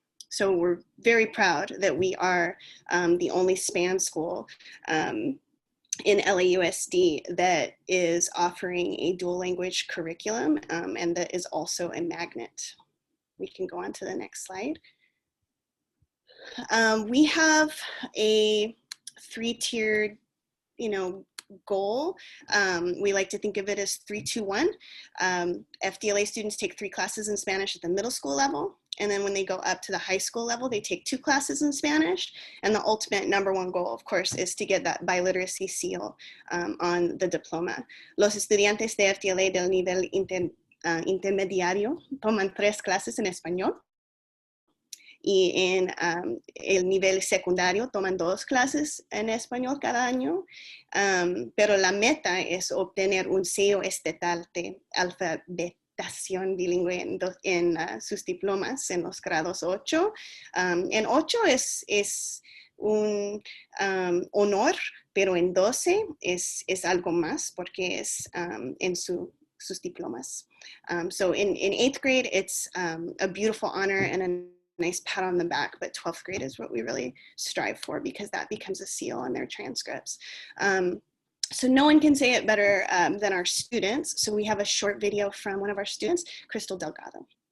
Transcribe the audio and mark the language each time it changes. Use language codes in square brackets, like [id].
[en] So we're very proud that we are the only SPAN school in LAUSD that is offering a dual language curriculum and that is also a magnet. We can go on to the next slide. We have a 3-tiered, goal. We like to think of it as 3-2-1. FDLA students take 3 classes in Spanish at the middle school level. And then when they go up to the high school level, they take 2 classes in Spanish. And the ultimate #1 goal, of course, is to get that biliteracy seal on the diploma. [es] Los estudiantes de FTLA del nivel intermediario toman 3 clases en español. Y en el nivel secundario toman 2 clases en español cada año. Pero la meta es obtener un sello estatal de alfabetización bilingüe en sus diplomas en los grados 8. En 8 es un honor, pero en 12 es algo más porque es en sus diplomas. [en] So in 8th grade, it's a beautiful honor and a nice pat on the back, but 12th grade is what we really strive for because that becomes a seal on their transcripts. So no one can say it better than our students. So we have a short video from one of our students, Crystal Delgado.